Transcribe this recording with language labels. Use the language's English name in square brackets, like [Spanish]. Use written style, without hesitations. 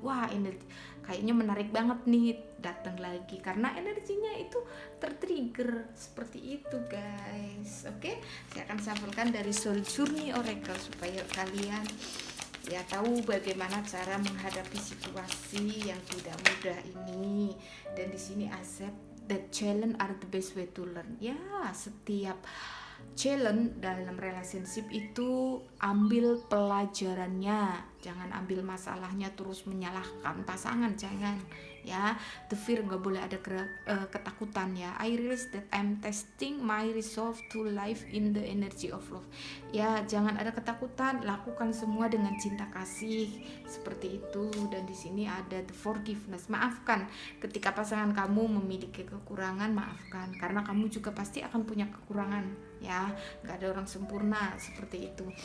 [Indonesian] Wah, energi kayaknya menarik banget nih, datang lagi karena energinya itu tertrigger. Seperti itu, guys. Oke, saya akan sampaikan dari Soul Journey Oracle supaya kalian ya tahu bagaimana cara menghadapi situasi yang tidak mudah ini. Dan di sini [English] accept that challenge are the best way to learn. [Indonesian] Ya, setiap challenge dalam relationship itu ambil pelajarannya, jangan ambil masalahnya terus menyalahkan pasangan, jangan ya. [English] The fear, [Indonesian] nggak boleh ada ketakutan ya. [English] I realize that I'm testing my resolve to live in the energy of love. [Indonesian] Ya, jangan ada ketakutan, lakukan semua dengan cinta kasih, seperti itu. Dan di sini ada the forgiveness, maafkan. Ketika pasangan kamu memiliki kekurangan, maafkan, karena kamu juga pasti akan punya kekurangan ya, nggak ada orang sempurna, seperti itu.